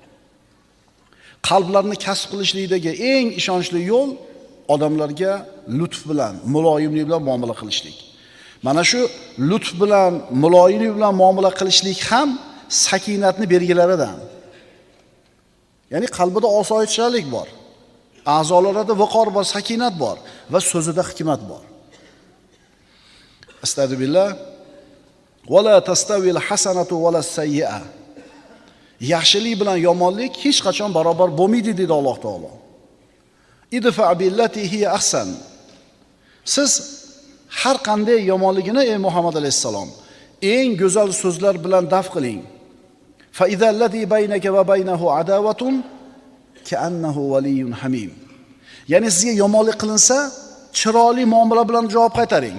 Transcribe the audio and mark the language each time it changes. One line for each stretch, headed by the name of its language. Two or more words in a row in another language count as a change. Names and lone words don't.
Uzbek: Qalblarni kasb qilishlikdagi eng ishonchli yo'l odamlarga lutf bilan, muloyimlik bilan muomala qilishlik. Mana shu lutf bilan, muloyimlik bilan muomala qilishlik ham sakinatni belgilaridan. Ya'ni qalbida osoyishtalik bor. A'zolarida viqor bor, sakinat bor va so'zida hikmat bor. Astagfirullah.
Arabic: ولا تستوي الحسنة ولا السيئة.
Uzbek: Yaxshilik bilan yomonlik hech qachon barobar bo'lmaydi dedi Alloh taolo.
Arabic: ادفع بالتي هي أحسن.
Uzbek: Siz har qanday yomonligini ey Muhammad alayhisalom eng go'zal so'zlar bilan daf qiling.
Arabic: فإذا الذي بينك وبينه عداوة كأنه ولي حميم.
Uzbek: Ya'ni sizga yomonlik qilinsa, chiroyli muomala bilan javob qaytaring.